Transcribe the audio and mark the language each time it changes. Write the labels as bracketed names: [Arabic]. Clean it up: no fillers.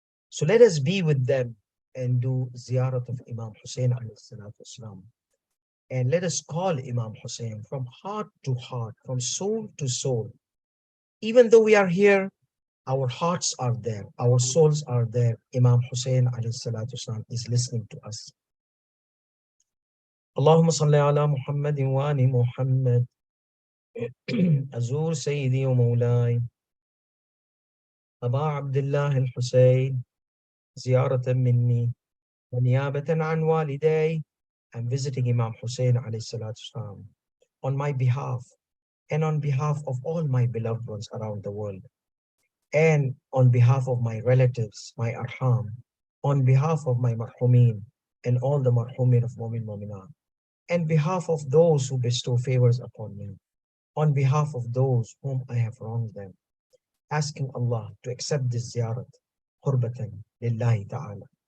[English] So let us be with them and do Ziarat of Imam Hussain alayhi salatu wasalam. And let us call Imam Hussain from heart to heart, from soul to soul. Even though we are here, our hearts are there, our souls are there. Imam Hussain alayhi salatu wasalam is listening to us. [Arabic] اللهم صل على محمد وآل محمد. أزور سيدي ومولاي أبا عبد الله الحسين زيارة مني ونيابة عن والدي. [English] I'm visiting Imam Hussain alayhi salatu wasalam on my behalf and on behalf of all my beloved ones around the world, and on behalf of my relatives, my arham, on behalf of my marhumin and all the marhumin of Mu'min Mu'minat, and behalf of those who bestow favors upon me, on behalf of those whom I have wronged them, asking Allah to accept this ziyarat, qurbatan lillahi ta'ala.